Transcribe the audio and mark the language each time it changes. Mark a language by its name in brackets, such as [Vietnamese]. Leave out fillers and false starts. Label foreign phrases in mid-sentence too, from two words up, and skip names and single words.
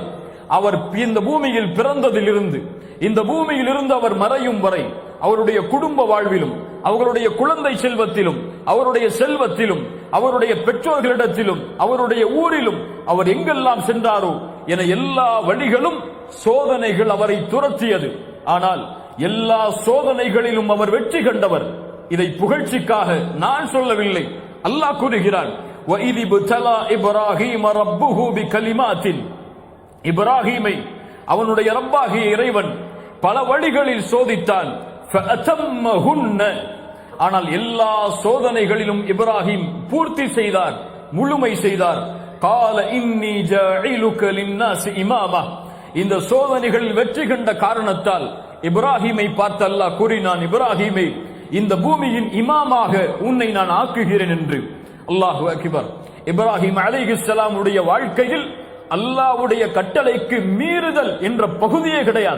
[Tamil] அவர் இந்த பூமியில் பிறந்ததிலிருந்து இந்த பூமியில் இருந்து அவர் மறையும் வரை அவருடைய குடும்ப வாழ்விலும், அவர்களுடைய குழந்தை செல்வத்திலும், அவருடைய செல்வத்திலும், அவருடைய பெற்றோர்களிடத்திலும், அவருடைய ஊரிலும் அவர் எங்கெல்லாம் சென்றாரோ என எல்லா வழிகளும் சோதனைகள் அவரை துரத்தியது. ஆனால் எல்லா சோதனைகளிலும் அவர் வெற்றி கண்டவர். இதை புகழ்ச்சிக்காக நான் சொல்லவில்லை, அல்லாஹ் கூறுகிறான், [Arabic] وَإِذِ ابْتَلَى إِبْرَاهِيمَ رَبُّهُ بِكَلِمَاتٍ. [Tamil] இப்ராஹீமை அவனுடைய ரப்பாகிய இறைவன் பல வழிகளில் சோதித்தான். [Arabic] فَأَتَمَّهُنَّ. [Tamil] ஆனால் எல்லா சோதனைகளிலும் இப்ராஹிம் பூர்த்தி செய்தார், முழுமை செய்தார். [Arabic] قَالَ إِنِّي جَاعِلُكَ لِلنَّاسِ إِمَامًا. [Tamil] இந்த சோதனைகளில் வெற்றி கண்ட காரணத்தால் இப்ராஹீமை பார்த்து அல்லாஹ் கூறினான், இப்ராஹீமை இந்த பூமியின் இமாமாக உன்னை நான் ஆக்குகிறேன் என்று. [Arabic] الله أكبر. [Tamil] இப்ராஹிம் அலைஹிஸ்ஸலாம் உடைய வாழ்க்கையில் அல்லாஹ்வுடைய கட்டளைக்கு மீறுதல் என்ற பகுதியே கிடையாது.